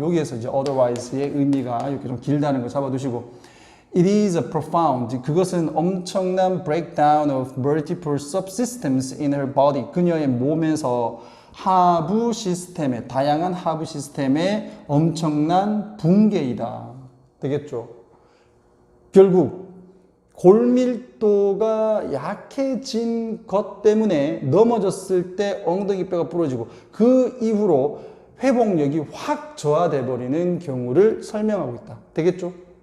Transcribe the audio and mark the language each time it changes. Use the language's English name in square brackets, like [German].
[Korean] 여기에서 이제 otherwise의 의미가 이렇게 좀 길다는 거 잡아두시고 [English] It is a profound. [Korean] 그것은 엄청난 [English] breakdown of multiple subsystems in her body. [Korean] 그녀의 몸에서 하부 시스템의 다양한 하부 시스템의 엄청난 붕괴이다. 되겠죠? 결국 골밀도가 약해진 것 때문에 넘어졌을 때 엉덩이 뼈가 부러지고 그 이후로 회복력이 확 저하돼 버리는 경우를 설명하고 있다. 되겠죠?